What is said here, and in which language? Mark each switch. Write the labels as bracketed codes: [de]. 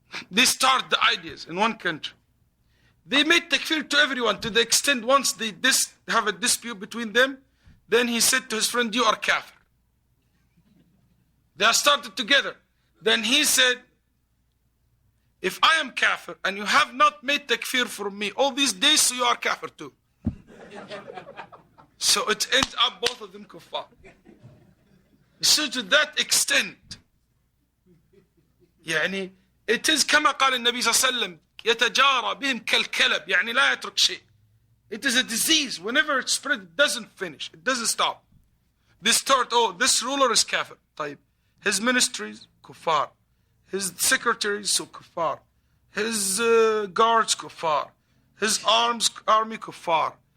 [en] They start the ideas in one country. They made takfir to everyone to the extent once they have a dispute between them, then he said to his friend, you are kafir. They are started together. Then he said, if I am kafir and you have not made takfir for me all these days, so you are kafir too. So it ends up both of them kuffar. So to that extent, [ar] يعني it is كما قال النبي صلى الله عليه وسلم يتجارى بهم كالكلب يعني لا يترك شيء. [en] It is a disease. Whenever it spreads, it doesn't finish. It doesn't stop. This thought, oh, this ruler is kafir. طيب. His ministries, kuffar. His secretaries, so kuffar. His guards, kuffar. His army, kuffar.